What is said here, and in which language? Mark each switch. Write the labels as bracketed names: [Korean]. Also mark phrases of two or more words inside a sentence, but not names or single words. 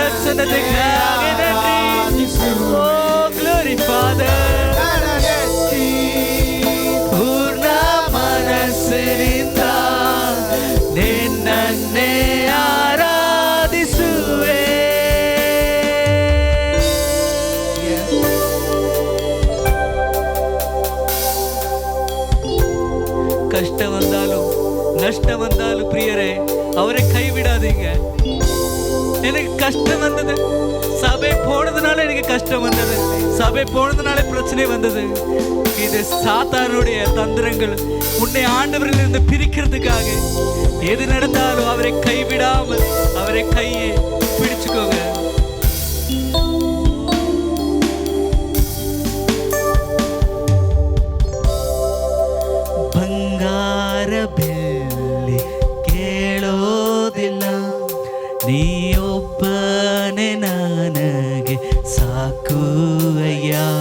[Kannada] ಪ್ರಸನ್ನತೆಗಾಗಿ ನನ್ರಿ. [English] O glory father, ನನಗೆತ್ತಿ [Kannada] ಪೂರ್ಣ ಮನಸ್ಸಿನಿಂದ ನಿನ್ನನ್ನೇ ಆರಾಧಿಸುವೆ. [Tamil] கஷ்ட வந்தாலும் நஷ்டம் வந்தாலும் பிரியரே அவரை கைவிடாதீங்க. எனக்கு கஷ்டம் வந்தது, சபை போனதுனால எனக்கு கஷ்டம் வந்தது, சபை போனதுனால பிரச்சனை வந்தது. இது சாத்தானுடைய தந்திரங்கள். உன்னை ஆண்டவரில் இருந்து பிரிக்கிறதுக்காக எது நடந்தாலும் அவரை கைவிடாமல் அவரை கையை பிடிச்சுக்கோங்க. [Kannada] ಬಂಗಾರ ಬೆಳ್ಳಿ ಕೇಳೋದಿಲ್ಲ, ನೀಯೊಬ್ಬನೇ ನನಗೆ ಸಾಕುವಯ್ಯ.